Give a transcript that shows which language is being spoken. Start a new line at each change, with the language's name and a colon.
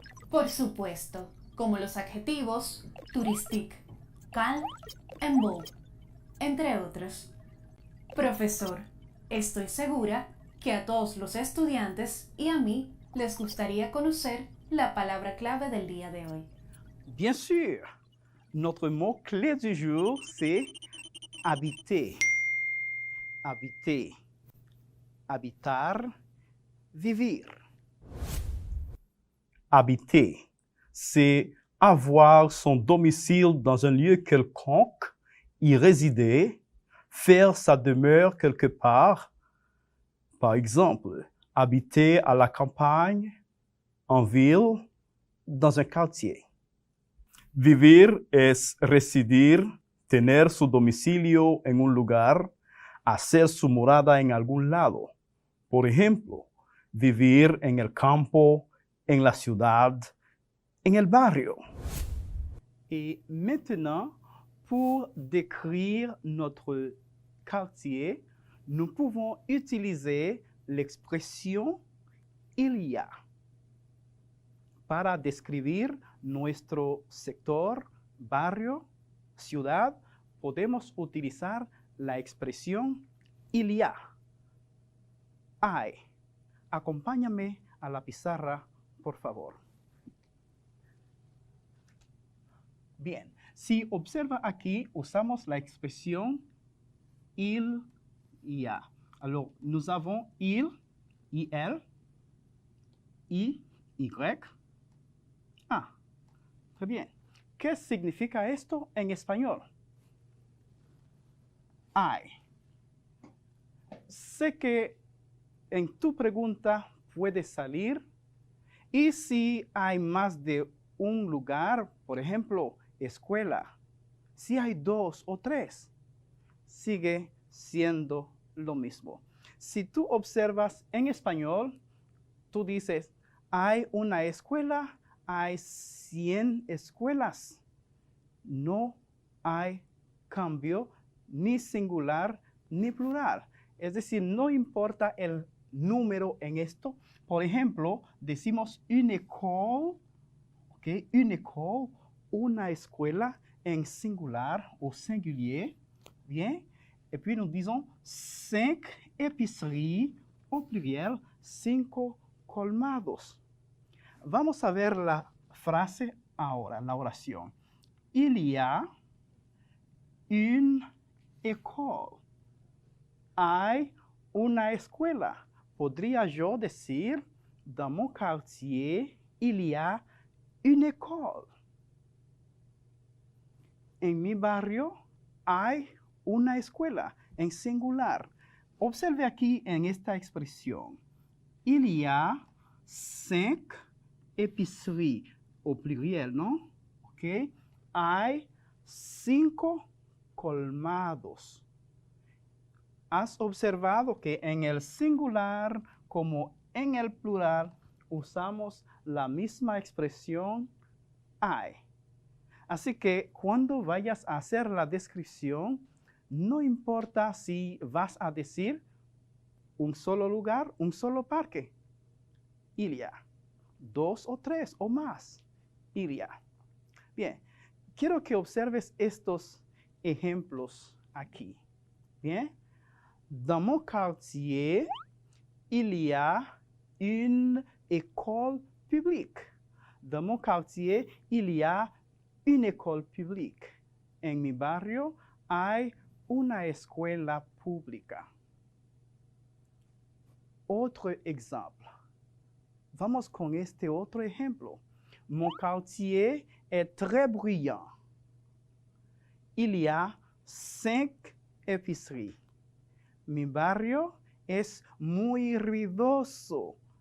Spanish: Por supuesto, como los adjetivos touristique, calme, en beau, entre otros. Profesor, estoy segura que a todos los estudiantes y a mí les gustaría conocer la palabra clave del día de hoy.
French: Bien sûr, notre mot-clé du jour, c'est habiter. Habiter.
Spanish: Habitar, vivir.
French: Habiter, c'est avoir son domicile dans un lieu quelconque, y résider, faire sa demeure quelque part. Par exemple, habiter à la campagne, en ville, dans un quartier.
Spanish: Vivir es residir, tener su domicilio en un lugar, hacer su morada en algún lado. Por ejemplo, vivir en el campo, en la ciudad, en el barrio.
French: Et maintenant, pour décrire notre quartier, nous pouvons utiliser l'expression il y a.
Spanish: Para describir nuestro sector, barrio, ciudad, podemos utilizar la expresión il y a. Hay. Acompáñame a la pizarra, por favor. Bien, si observa aquí, usamos la expresión il y a.
French: Alors, nous avons il, il, y, ah, très bien.
Spanish: ¿Qué significa esto en español? Hay. Sé que en tu pregunta puede salir, y si hay más de un lugar, por ejemplo, escuela, si hay 2 o 3, sigue siendo lo mismo. Si tú observas en español, tú dices, hay una escuela, hay 100 escuelas. No hay cambio ni singular ni plural. Es decir, no importa el número en esto. Por ejemplo, decimos une école, ¿okay? Une école, una escuela en singular o singulier. Bien.
French: Et puis nous disons 5 épiceries au pluriel, 5 colmados.
Spanish: Vamos a ver la frase ahora, la oración.
French: Il y a une école.
Spanish: Hay una escuela.
French: Podría yo decir, dans mon quartier, il y a une école.
Spanish: En mi barrio hay una escuela, en singular. Observe aquí en esta expresión.
French: Il y a 5 épiceries, au pluriel, ¿no?
Spanish: ¿Ok? Hay 5 colmados. Has observado que en el singular como en el plural usamos la misma expresión hay. Así que cuando vayas a hacer la descripción, no importa si vas a decir un solo lugar, un solo parque.
French: Il y a 2 o 3 o más. Il y a.
Spanish: Bien, quiero que observes estos ejemplos aquí. Bien.
French: Dans mon quartier, il y a une école publique. Dans mon quartier, il y a une école publique.
Spanish: En mi barrio hay una escuela pública. Otro ejemplo. Vamos con este otro ejemplo.
French: Mon quartier est très bruyant. Il y a 5 épiceries.
Spanish: Mi barrio es muy ruidoso.